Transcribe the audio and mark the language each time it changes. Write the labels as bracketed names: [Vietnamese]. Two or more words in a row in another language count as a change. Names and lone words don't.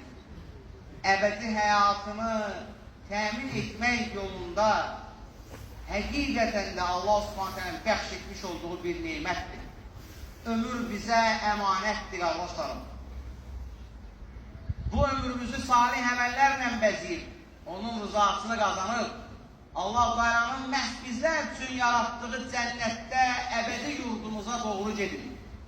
[Turkish] Ebedi hayatını temin etmek yolunda hakikaten de Allah [Arabic] سبحانه تعالى [Azerbaijani] bəxş etmiş olduğu bir nimətdir. [Turkish] Ömür bize emanettir arkadaşlarım. [Azerbaijani] Bu ömrümüzü salih əməllərlə bəzəyib, onun rızasını kazanıp, Allah Teala'nın məhz bizlər üçün yarattığı cənnətdə əbədi yurdumuza doğru gedin.